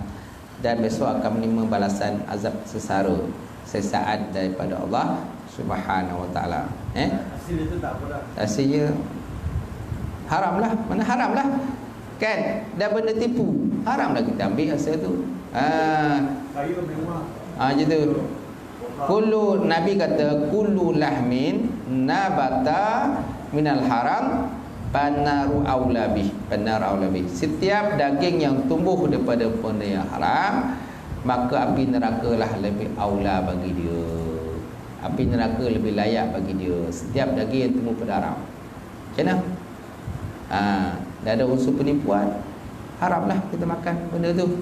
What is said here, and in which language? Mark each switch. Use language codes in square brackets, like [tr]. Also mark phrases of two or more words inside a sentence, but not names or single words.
[ms] Dan besok akan menerima balasan azab sesara sesaat daripada Allah Subhanahu Wa Taala. Hasil itu tak apa dah. Hasilnya haramlah, mana haramlah. Kan, dah benda tipu, haramlah kita ambil hasil tu. Kayu mewah. Macam tu. [ar] كل, [ms] Nabi kata [ar] كل لحم نبت من الحرام فالنار أولى به فالنار أولى به. [ms] Setiap daging yang tumbuh daripada benda yang haram, maka api neraka lah lebih aula bagi dia. Api neraka lebih layak bagi dia. Setiap daging yang tumbuh pada haram. Macam mana? Dah ada unsur penipuan, haramlah kita makan benda tu.